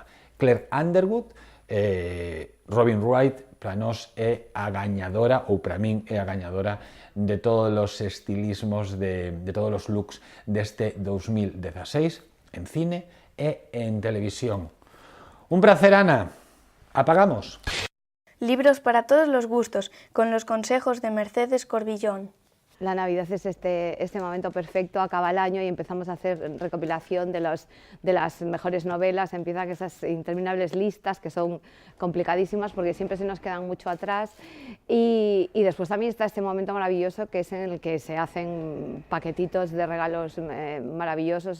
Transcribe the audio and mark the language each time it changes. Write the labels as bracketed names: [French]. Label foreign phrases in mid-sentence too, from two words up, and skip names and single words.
[Galician] Claire Underwood, Robin Wright, para nós é a gañadora, ou para min é a gañadora de todos os estilismos, de todos os looks deste 2016, en cine e en televisión. Un placer, Ana. Apagamos. [Spanish] Libros para todos los gustos, con los consejos de Mercedes Corbillón. La Navidad es este momento perfecto, acaba el año y empezamos a hacer recopilación de las mejores novelas, empiezan esas interminables listas que son complicadísimas porque siempre se nos quedan mucho atrás, y después también está este momento maravilloso que es en el que se hacen paquetitos de regalos maravillosos.